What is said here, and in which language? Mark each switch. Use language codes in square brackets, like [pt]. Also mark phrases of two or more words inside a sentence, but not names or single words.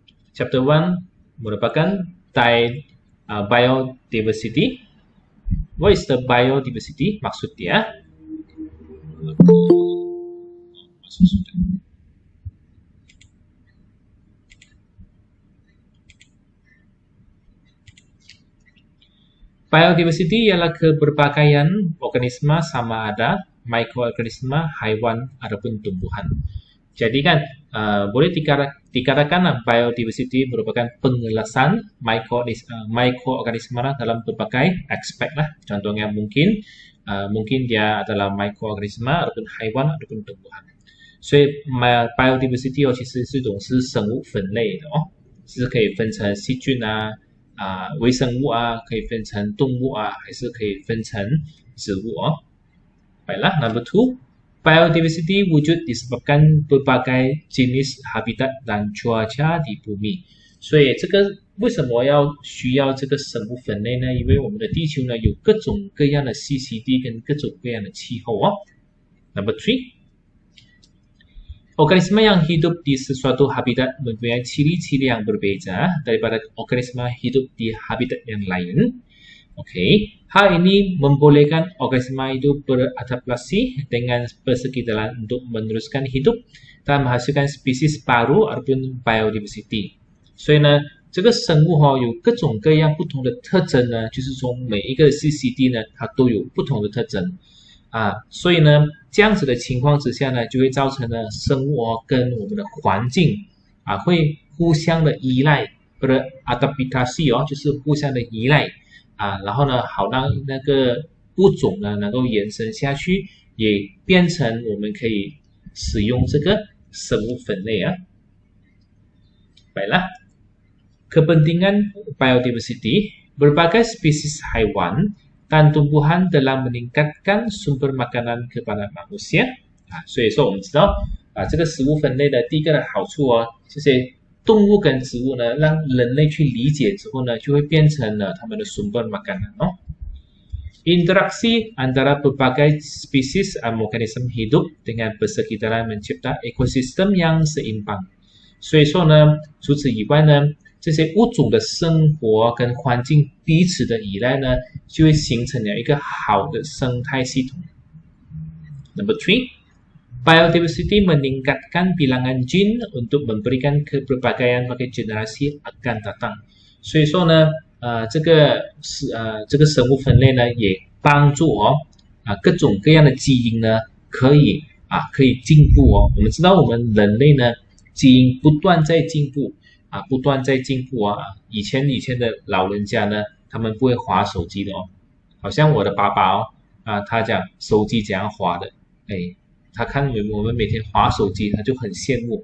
[ms] Chapter 1 merupakan biodiversity. [en] What is the biodiversity? [ms] Maksud dia biodiversity ialah keberpakaian organisma sama ada mikroorganisma, haiwan ataupun tumbuhan. Jadi kan boleh dikatakan biodiversity merupakan pengelasan mikroorganisma dalam berbagai aspek lah. Contohnya mungkin dia adalah mikroorganisma ataupun haiwan ataupun tumbuhan。 [zh] 所以 biodiversity 其实是一种是生物分类的哦，是可以分成细菌啊。微生物啊，可以分成动物啊，还是可以分成植物哦。 [ms] Baiklah, number 2, biodiversity wujud disebabkan berbagai jenis habitat dan cuaca di bumi。 [zh] 所以这个为什么需要这个生物分类呢？因为我们的地球呢有各种各样的栖息地跟各种各样的气候哦。 [ms] Number 3.Organisme yang hidup di sesuatu habitat mempunyai ciri-ciri yang berbeza daripada organisme hidup di habitat yang lain. Okey, hal ini membolehkan organisme itu beradaptasi dengan persekitaran untuk meneruskan hidup dan menghasilkan spesies baru ataupun biodiversity. [zh] 所以呢，这个生物有各种各样不同的特征呢，就是说每一个栖息地呢，它都有不同的特征。所以呢，这样子的情况之下呢，就会造成呢生物跟我们的环境会互相的依赖，或者 adaptasi 就是互相的依赖然后呢，好让那个物种呢能够延伸下去，也变成我们可以使用这个生物分类 [ms] Baiklah, kepentingan biodiversity, berbagai spesies haiwan dan tumbuhan dalam meningkatkan sumber makanan kepada manusia。 [zh] 所以说我们知道这个食物分类的第一个的好处这些动物跟植物呢，让人类去理解之后呢，就会变成了他们的 [ms] sumber makanan Interaksi antara berbagai spesies organisme hidup dengan persekitaran mencipta ekosistem yang seimbang。 [zh] 所以说呢，除此以外呢，这些物种的生活跟环境彼此的依赖呢，就会形成了一个好的生态系统。 [ms] Number 3, biodiversity meningkatkan bilangan jin untuk memberikan keberpakaian bagi generasi akan datang。 [zh] 所以说呢，这个生物分类呢，也帮助各种各样的基因呢，可以进步我们知道我们人类呢，基因不断在进步。不断在进步以前的老人家呢，他们不会滑手机的好像我的爸爸他讲手机怎样滑的，他看我们每天滑手机，他就很羡慕。